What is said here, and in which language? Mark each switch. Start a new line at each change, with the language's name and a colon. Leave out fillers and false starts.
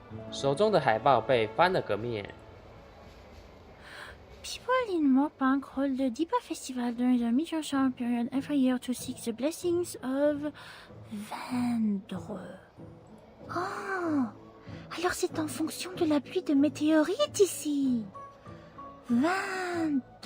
Chinese: 手中的海报被翻了个面。
English: People in Mopank hold the Dipa Festival during the mid-Short period every year to seek the blessings of Vendre.
French: Oh, alors c'est en fonction de la pluie de météorites ici. Vendre.